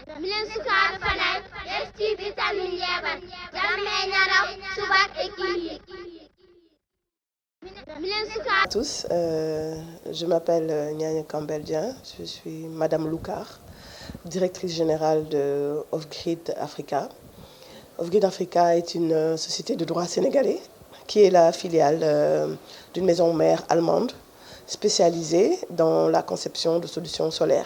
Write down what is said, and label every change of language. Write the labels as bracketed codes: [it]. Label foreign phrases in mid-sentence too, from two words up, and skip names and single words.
[fr] milen sukaaɓe fanay ƴeftiɓe tamin yeɓat jamme ñaraw subak e kihi. À tous, je m'appelle Nyanya Campbell-Dieng, je suis Madame Loukar, directrice générale de Off-Grid Africa. Off-Grid Africa est une société de droit sénégalais qui est la filiale d'une maison mère allemande spécialisée dans la conception de solutions solaires.